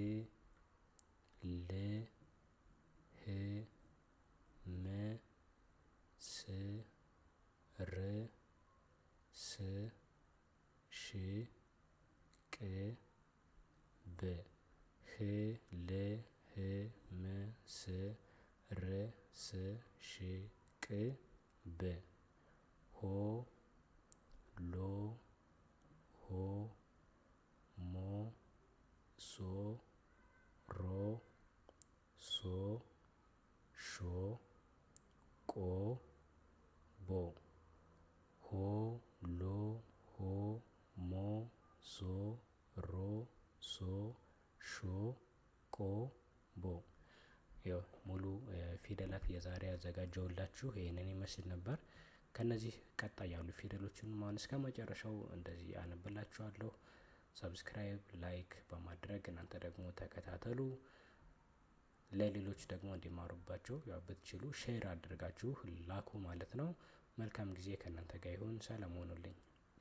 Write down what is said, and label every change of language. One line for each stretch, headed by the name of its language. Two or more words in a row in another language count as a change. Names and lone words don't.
Amharic: ል ህ ም ስ ር ስ ሽ ቅ ብ ህ ል ህ ም ስ ር ስ ሽ ቅ ብ ሆ ሎ ሆ ሞ ሶ ሮ ሶ ሾ ቆ ቦ ሆ ሎ ሆ ሞ ሶ ሮ ሶ ሾ ቆ ቦ። ያው ሙሉ ፊደላት የዛሬ ያዘጋጀውላችሁ ይህንን ይመስል ነበር። ከነዚህ ቀጣይ ያሉ ፊደሎችን ማን እስከ መጨረሻው እንደዚህ አነብላችኋለሁ።
English: subscribe like
Amharic: በማድረግ እናንተ ደግሞ ተከታተሉ። ለሌሎች ደግሞ እንዲማሩባቸው ያው ብትችሉ ሼር አድርጋችሁ ላኩ ማለት ነው። መልካም ጊዜ ከእናንተ ጋር ይሁን። ሰላም ሆኑልኝ።